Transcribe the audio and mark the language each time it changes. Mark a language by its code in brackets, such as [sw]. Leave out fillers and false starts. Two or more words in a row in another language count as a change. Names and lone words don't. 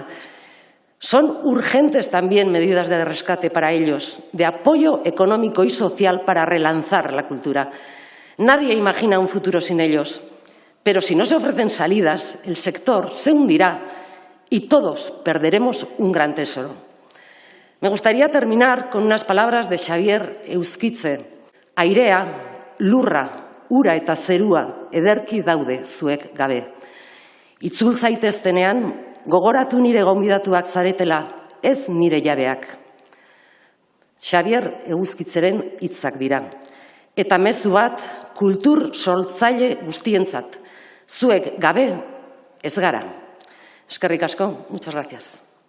[es] Son urgentes también medidas de rescate para ellos, de apoyo económico y social para relanzar la cultura. Nadie imagina un futuro sin ellos, pero si no se ofrecen salidas, el sector se hundirá y todos perderemos un gran tesoro. Me gustaría terminar con unas palabras de Xavier Euskitze. [eu] Airea, lurra, ura eta zerua ederki daude zuek gabe. Itzul zaiteztenean, gogoratu nire gonbidatuak zaretela, ez nire jabeak. Xavier Euskitzeren hitzak dira. Eta mezu bat, kultur sortzaile guztientzat. Zuek gabe ez gara. Eskerrik asko, [es] muchas gracias.